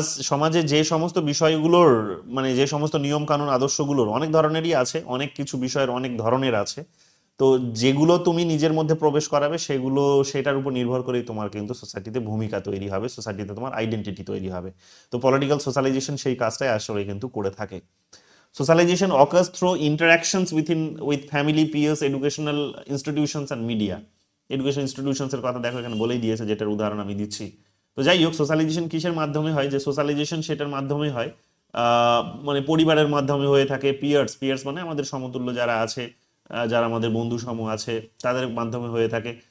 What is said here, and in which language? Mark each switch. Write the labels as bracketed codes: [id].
[bn] সমাজে যে সমস্ত বিষয়গুলোর মানে যে সমস্ত নিয়ম কানুন আদর্শগুলোর অনেক ধরনেরই আছে, অনেক কিছু বিষয়ের অনেক ধরনের আছে। তো যেগুলো তুমি নিজের মধ্যে প্রবেশ করাবে সেগুলো সেটার উপর নির্ভর করেই তোমার কিন্তু সোসাইটিতে ভূমিকা তৈরি হবে, সোসাইটিতে তোমার আইডেন্টিটি তৈরি হবে। তো পলিটিক্যাল সোশ্যালাইজেশন সেই কাজটাই আসলে কিন্তু করে থাকে। [en] Socialization occurs through interactions with family, peers, educational institutions and media. [bn] Education institutions এর কথা দেখো এখানে বলেই দিয়েছে, যেটার উদাহরণ আমি দিচ্ছি। তো যাই হোক, সোশ্যালাইজেশন কিসের মাধ্যমে হয়? যে সোশ্যালাইজেশন সেটার মাধ্যমে হয় মানে পরিবারের মাধ্যমে হয়ে থাকে। পিয়ার্স পিয়ার্স মানে আমাদের সমতুল্য যারা আছে, যারা আমাদের বন্ধু সমূহ আছে, তাদের মাধ্যমে হয়ে থাকে।